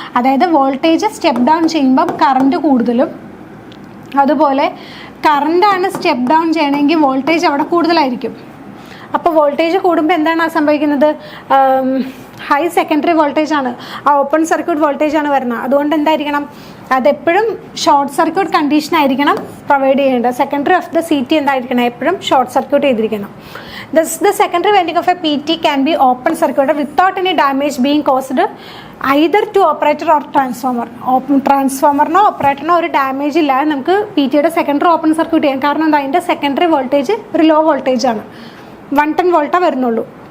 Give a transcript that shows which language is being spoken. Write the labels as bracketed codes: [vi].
[ml] അതായത് voltage step down ചെയ്യുമ്പം current കൂടുതലും, അതുപോലെ കറണ്ടാണ് സ്റ്റെപ്പ് ഡൗൺ ചെയ്യണമെങ്കിൽ വോൾട്ടേജ് അവിടെ കൂടുതലായിരിക്കും. അപ്പോൾ വോൾട്ടേജ് കൂടുമ്പോൾ എന്താണ് സംഭവിക്കുന്നത്? ഹൈ സെക്കൻഡറി വോൾട്ടേജ് ആണ്, ആ ഓപ്പൺ സർക്യൂട്ട് വോൾട്ടേജ് ആണ് വരുന്നത്. അതുകൊണ്ട് എന്തായിരിക്കണം? അതെപ്പോഴും ഷോർട്ട് സർക്യൂട്ട് കണ്ടീഷൻ ആയിരിക്കണം പ്രൊവൈഡ് ചെയ്യേണ്ടത്. [en] secondary of the CT [ml] എന്തായിരിക്കണം? എപ്പോഴും ഷോർട്ട് സർക്യൂട്ട് ചെയ്തിരിക്കണം. [en] The secondary winding of a PT can be open circuited without any damage being caused either to operator or transformer. [ml] ട്രാൻസ്ഫോമറിനോ ഓപ്പറേറ്ററിനോ ഒരു ഡാമേജ് ഇല്ലാതെ നമുക്ക് PT-യുടെ secondary open circuit ചെയ്യാം. കാരണം എന്താ? അതിൻ്റെ സെക്കൻഡറി വോൾട്ടേജ് ഒരു ലോ വോൾട്ടേജ് ആണ്, 110 വോൾട്ടേ വരുന്നുള്ളൂ.